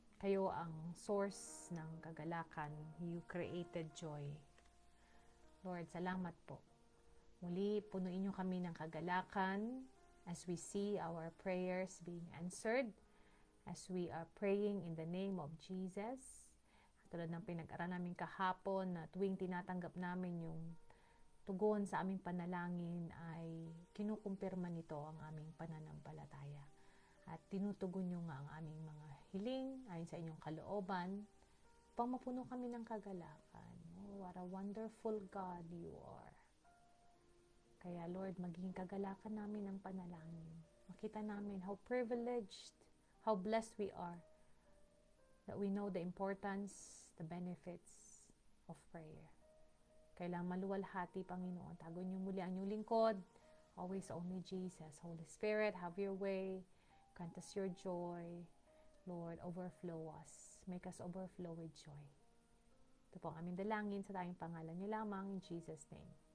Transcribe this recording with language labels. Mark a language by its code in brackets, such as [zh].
[tl] Kayo ang source ng kagalakan. [en] You created joy. Lord, salamat po. Muli, punuin niyo kami ng kagalakan as we see our prayers being answered, as we are praying in the name of Jesus. [tl] Tulad ng pinag-aralan namin kahapon na tuwing tinatanggap namin yung tugon sa aming panalangin ay kinukumpirma nito ang aming pananampalataya. At tinutugon nyo nga ang aming mga hiling ayon sa inyong kalooban upang mapuno kami ng kagalakan. [en] Oh, what a wonderful God you are. Kaya Lord, maging kagalakan namin ang panalangin. Makita namin how privileged, how blessed we are that we know the importance, the benefits of prayer. [tl] Kailang maluwalhati, Panginoon. Tago niyo muli ang inyong lingkod. [en] Always only Jesus. Holy Spirit, have your way. Grant us your joy. Lord, overflow us. Make us overflow with joy. [tl] Ito po ang aming dalangin sa tayong pangalan niyo lamang. In Jesus' name.